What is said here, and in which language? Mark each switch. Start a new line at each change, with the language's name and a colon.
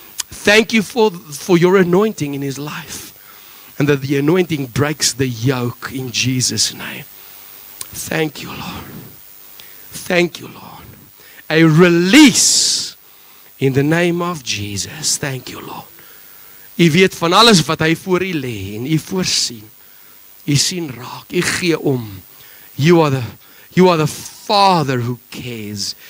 English: Thank you for your anointing in his life. And that the anointing breaks the yoke in Jesus' name. Thank you, Lord. Thank you, Lord. A release in the name of Jesus. Thank you, Lord.
Afrikaans: U weet van alles wat hy voor U lê en U voorsien. U sien raak. U gee om.
English: You are the Father who cares.